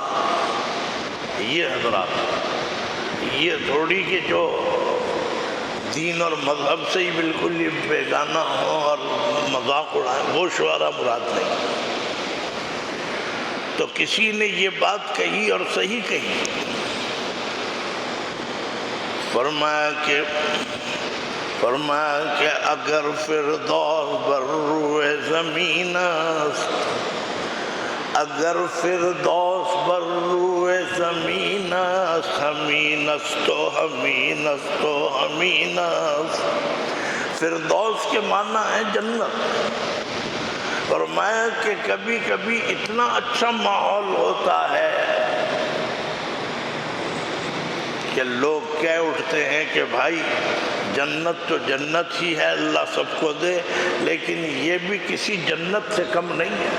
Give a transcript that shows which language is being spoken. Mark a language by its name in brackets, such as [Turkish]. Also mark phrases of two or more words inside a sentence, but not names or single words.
[Urdu] یہ حضرات، یہ تھوڑی کہ جو دین اور مذہب سے ہی بالکل ہی بیگانہ ہوں اور مذاق اڑائیں، وہ شعراء مراد نہیں. تو کسی نے یہ بات کہی اور صحیح کہی، فرمایا کہ [Persian] اگر فردوس بر روئے زمین است، اگر فردوس بر روئے زمین است، ہمین است و ہمین است و ہمین است. [Urdu] فردوس کے معنی ہے جنت. فرمایا کہ کبھی کبھی اتنا اچھا ماحول ہوتا ہے کہ لوگ کہہ اٹھتے ہیں کہ بھائی جنت تو جنت ہی ہے، اللہ سب کو دے، لیکن یہ بھی کسی جنت سے کم نہیں ہے.